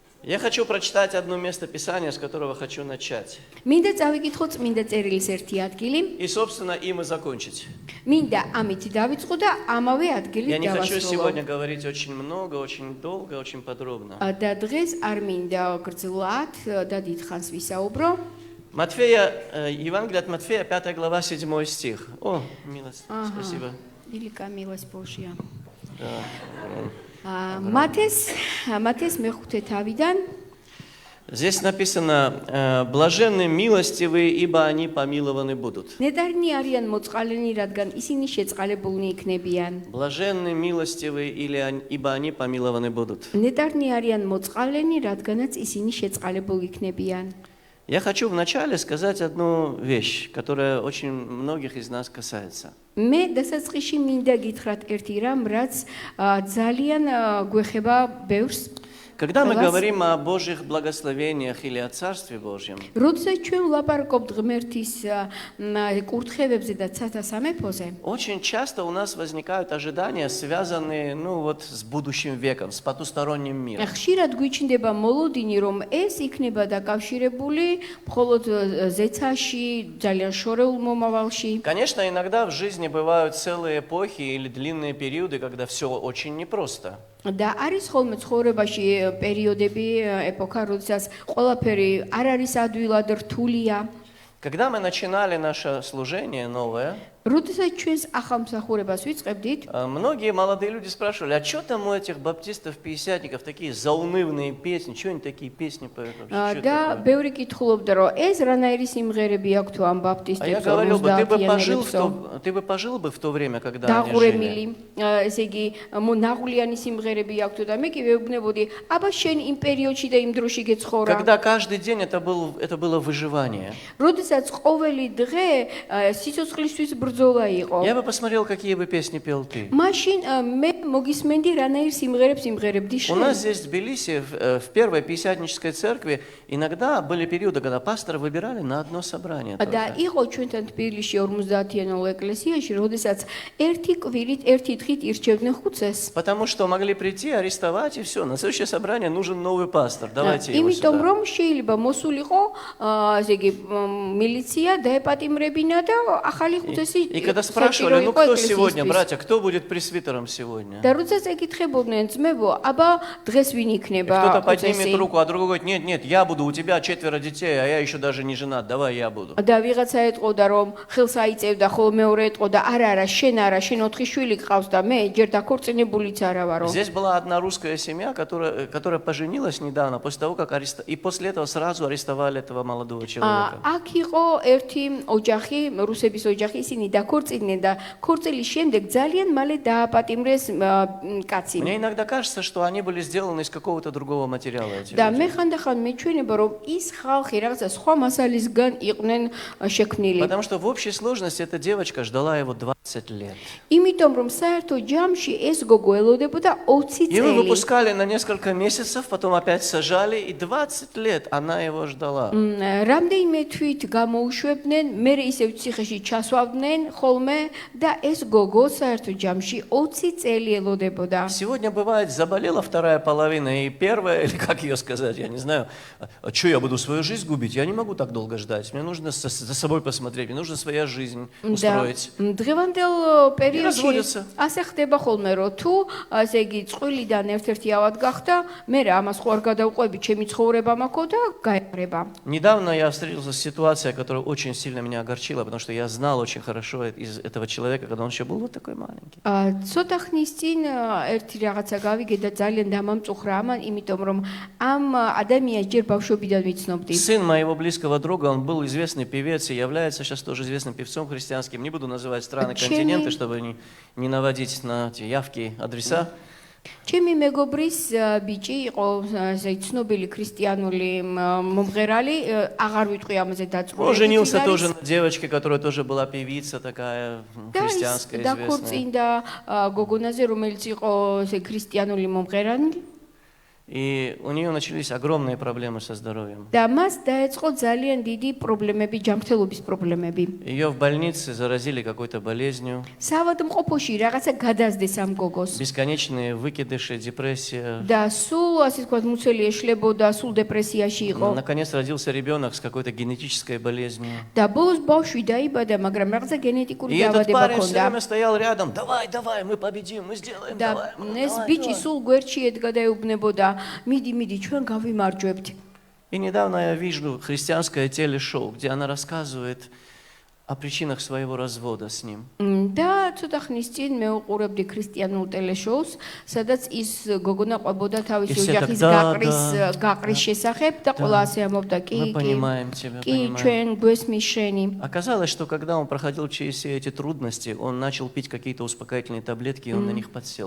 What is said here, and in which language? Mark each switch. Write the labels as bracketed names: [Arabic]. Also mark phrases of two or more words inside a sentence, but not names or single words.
[Russian] Я хочу прочитать одно место Писания, с которого хочу начать. [Georgian] მინდა წავიკითხო წმინდა წერილის ერთი ადგილი. [Russian] И, собственно, им и закончить. [Georgian] მინდა ამით დავიწყო და ამავე ადგილით [Russian] Я не хочу [Georgian] დავასრულო. [Russian] сегодня говорить очень много, очень долго, очень подробно. [Georgian] და დღეს არ მინდა გრძლად და დიდხანს ვისაუბრო. [Russian] Матфея, Евангелие от Матфея, 5 глава, 7 стих. О, милость, спасибо. велика милость Божья. Да. [Georgian] მათეს მეხუთე თავიდან [Russian] Здесь написано, блаженны милостивые, ибо они помилованы будут. [Georgian] ნედარნი არიან მოწყალენი, რადგან ისინი შეწყალებულნი იქნებიან. [Russian] Блаженны милостивые, ибо они помилованы будут. [Georgian] ნედარნი არიან მოწყალენი, რადგანაც ისინი შეწყალებულნი იქნებიან. [Russian] Я хочу вначале сказать одну вещь, которая очень многих из нас касается. [Georgian] მე დასაწყისში მინდა გითხრათ ერთი რამ, რაც ძალიან გვეხება ბევრს. [Russian] Когда мы говорим о Божьих благословениях или о Царстве Божьем, [Georgian] როდესაც ჩვენ ვლაპარაკობთ ღმერთის კურთხევებზე და ცათა სამეფოზე, [Russian] очень часто у нас возникают ожидания, связанные, с будущим веком, с потусторонним миром. [Georgian] ხშირად გვიჩნდება მოლოდინი, რომ ეს იქნება დაკავშირებული მხოლოდ ზეცაში, ძალიან შორეულ მომავალში. [Russian] Конечно, иногда в жизни бывают целые эпохи или длинные периоды, когда все очень непросто. [Georgian] და არის ხოლმე ცხოვრებაში პერიოდები, ეპოქა, როდესაც ყველაფერი არ არის ადვილად რთულია. [Russian] Когда мы начинали наше служение новое, [Georgian] როდესაც ჩვენს ახალმსახურებას ვიწყებდით, [Russian] многие молодые люди спрашивали, а что там у этих баптистов, пятидесятников такие заунывные песни, что они такие песни поют вообще? [Georgian] და ბევრი კითხულობდა, რომ ეს ранаири სიმღერები აქვს თუ ამ [Russian] А я [Georgian] ბაპტისტებს, [Russian] говорил бы, [Georgian] მუსდაათიანებსო, [Russian] ты бы пожил бы в то время, когда они жили. [Georgian] დაღურემილი, ესე იგი, ნაღვლიანი სიმღერები აქვს და მე კი ვეუბნებოდი, აბა შენ იმ პერიოდში და იმ დროში გეცხოვრა. [Russian] Когда каждый день это было выживание. [Georgian] როდესაც ყოველი დღე სიცოცხლისთვის ბრძოლა იყო. [Russian] Я бы посмотрел, какие бы песни пел ты. [Georgian] მაშინ მე მოგისმენდი რანაირ სიმღერებს იმღერებდი [Russian] У [Georgian] შენ. [Russian] нас здесь в Тбилиси, в первой пятидесятнической церкви, иногда были периоды, когда пастора выбирали на одно собрание. [Georgian] და იყო ჩვენთან თბილისში 50-იანულ ეკლესიაში, როდესაც ერთი კვირით, ერთი დღით ირჩევდნენ ხუცეს. [Russian] Потому что могли прийти, арестовать и все. На следующее собрание нужен новый пастор. Давайте его [Georgian] იმიტომ [Russian] сюда. [Georgian] რომ შეიძლება მოსულიყო, ესე იგი, მილიცია დაეპატიმრებინა და ახალი ხუცესი [Russian] И когда спрашивали, кто сегодня, братья, кто будет пресвитером сегодня? [Georgian] და როდესაც ეკითხებოდნენ ძმებო, აბა დღეს ვინ იქნება [Russian] Кто-то поднимет [Georgian] ხუცესი? [Russian] руку, а другой говорит, нет, я буду, у тебя 4 детей, а я еще даже не женат, давай я буду. [Georgian] და ვიღაცა ეტყოდა რომ ხელს აიწევდა, ხოლო მეორე ეტყოდა არა, შენ 4 შვილი გყავს და მე ჯერ დაქორწინებულიც არა ვარო. [Russian] Здесь была одна русская семья, которая поженилась недавно, после того, как и после этого сразу арестовали этого молодого человека. [Georgian] აქ იყო ერთი ოჯახი, რუსების ოჯახი, ისინი დაქორწინდნენ და ქორწილის შემდეგ ძალიან მალე დააპატიმრეს კაცი. [Russian] Мне иногда кажется, что они были сделаны из какого-то другого материала. эти [Georgian] და [Russian] люди. [Georgian] მე ხანდახან მეჩვენება რომ ის ხალხი რაღაცა სხვა მასალისგან იყვნენ შექმნილი. [Russian] Потому что в общей сложности эта девочка ждала его 20 лет. [Georgian] იმიტომ რომ საერთო ჯამში ეს გოგო ელოდებოდა 20 [Russian] Его [Georgian] წელი. [Russian] выпускали на несколько месяцев, потом опять сажали, и 20 лет она его ждала. [Georgian] რამდენიმე თვით გამოუშვებდნენ, მე ისევ ციხეში ჩასვავდნენ ხოლმე და ეს გოგო საერთო ჯამში 20 წელი ელოდებოდა. [Russian] Сегодня бывает, заболела вторая половина и первая, или как ее сказать, я не знаю, а что я буду свою жизнь губить? Я не могу так долго ждать, мне нужно за собой посмотреть, мне нужна своя жизнь устроить. [Georgian] დღევანდელ პერიოდში [Russian] разводятся. [Georgian] ასე ხდება ხოლმე, რომ თუ ასე იგი წყვილიდან ერთ-ერთი ავად გახდა, მე რა ამას ხო არ გადავყვები, ჩემი ცხოვრება მაქვს და გაიყრება. [Russian] Недавно я встретился с ситуацией, которая очень сильно меня огорчила, потому что я знал очень хорошо из этого человека, когда он еще был вот такой маленький. [Georgian] ცოტა ხნის წინ ერთი რაღაცა გავიგე და ძალიან დამამწუხრა ამან, იმიტომ რომ ამ ადამიანს ჯერ ბავშვობიდან ვიცნობდი. [Russian] Сын моего близкого друга, он был известный певец и является сейчас тоже известным певцом христианским. Не буду называть страны, континенты, чтобы не наводить на эти явки, адреса. [Georgian] ჩემი მეგობრის ბიჭი იყო ცნობილი ქრისტიანული მომღერალი, აღარ ვიტყვი ამაზე [Russian] Он женился [Georgian] დაწვრილი. [Russian] тоже на девочке, которая тоже была певица такая христианская, [Georgian] და [Russian] известная. [Georgian] ქორწინდა გოგონაზე, რომელიც იყო ქრისტიანული მომღერალი. [Russian] И у нее начались огромные проблемы со здоровьем. [Georgian] და მას დაეწყო ძალიან დიდი პრობლემები, ჯანმრთელობის პრობლემები. [Russian] Ее в больнице заразили какой-то болезнью. [Georgian] საავადმყოფოში რაღაცა გადაზდეს ამ გოგოს. [Russian] Бесконечные выкидыши, депрессия. [Georgian] და სულ ასე ვთქვათ, მუცელი ეშლებოდა, сул депрессияში იყო. [Russian] Наконец родился ребенок с какой-то генетической болезнью. [Georgian] და ბოლოს ბავშვი დაიბადა, მაგრამ რაღაცა გენეტიკური [Russian] И этот [Georgian] დაავადება [Russian] парень все [Georgian] ჰქონდა. [Russian] время стоял рядом. Давай, давай, мы победим, мы сделаем, [Georgian] და [Russian] давай. [Georgian] ეს [Russian] давай, [Georgian] ბიჭი [Russian] давай. [Georgian] სულ გვერდში ედგა და ეუბნებოდა, მიდი, ჩვენ გავიმარჯვებთ. [Russian] И недавно я вижу христианское телешоу, где она рассказывает о причинах своего развода с ним. [Georgian] და ცოტა ხნის წინ მე უყურებდი ქრისტიანულ ტელეშოუს, სადაც ის გოგონა ყვებოდა თავისი ოჯახის გაყრის შესახებ და ყველა ასე ამბობდა, [Russian] Мы понимаем тебя, [Georgian] კი, [Russian] понимаем. [Georgian] ჩვენ გვესმის შენი. [Russian] Оказалось, что когда он проходил через все эти трудности, он начал пить какие-то успокоительные таблетки, и он на них подсел.